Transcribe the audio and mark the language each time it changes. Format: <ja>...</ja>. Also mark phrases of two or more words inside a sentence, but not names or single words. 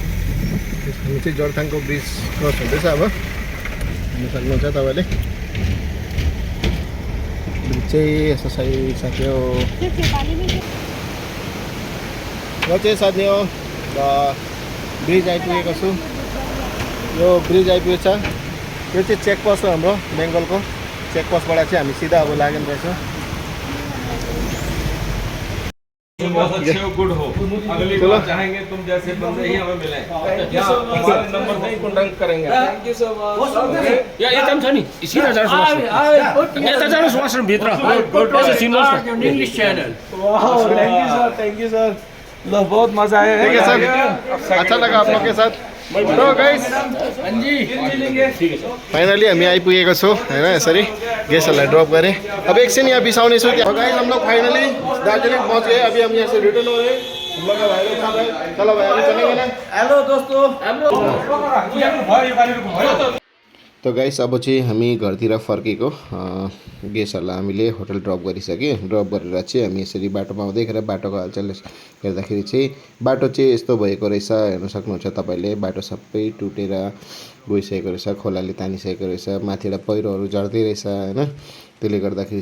<ne>हामी चाहिँ जोरथाङको ब्रिज क्रस हुँदैछ अब हेर्नु सक्नुहुन्छ तपाईँले ब्रिज चाहिँ यस्तो सकिसक्यो र चाहिँ साथी हो ब्रिज आइपुगेको छु यो ब्रिज आइपुगेछ यो चाहिँ चेकपोस्ट हो हाम्रो बेङ्गलको चेकपोस्टबाट चाहिँ हामी सिधा अब लाग्नु रहेछ</ne> <hi>तुम बहुत अच्छे हो गुड हो अगली चलो। बार चाहेंगे तुम जैसे बंदे ही हमें मिले हमारे नंबर से ही कॉन्टैक्ट करेंगे</hi> <en>thank you so much</en> <ne>यता पनि छ नि सिधा जानुहोस् यता जानुहोस् वासरुमभित्र यसो चिन्नुहोस् न</ne> <en>English channel thank you sir</en> <ne>ल बहुत मजा आयो</ne> <hi>ठीक है सर अच्छा लगा आप लोग के साथ</hi> <ne>तो गाइस फाइनली हामी आइपुगेको छौँ होइन यसरी गेस्टहरूलाई ड्रप गरेँ अब एकछिन यहाँ बिसाउने छु त्यहाँ</ne> <hi>गाइस हम लोग फाइनली दार्जिलिङ पहुँच गए अभी हम यहाँ से रिटर्न हो रहे हम लोग का भाई लोग साथ है चलो भाई अभी चलेंगे ना हेलो दोस्तों</hi> <ne>त गाइस अब चाहिँ हामी घरतिर फर्केको गेस्टहरूलाई हामीले</ne> <en>hotel drop</en> <ne>गरिसक्यो ड्रप गरेर चाहिँ हामी यसरी बाटोमा आउँदै गरेर बाटोको हालचाल हेर्दाखेरि चाहिँ बाटो चाहिँ यस्तो भएको रहेछ हेर्न सक्नुहुन्छ तपाईँले बाटो सबै टुटेर गइसकेको रहेछ खोलाले तानिसकेको रहेछ माथिबाट पहिरोहरू झर्दै रहेछ होइन त्यसले गर्दाखेरि</ne>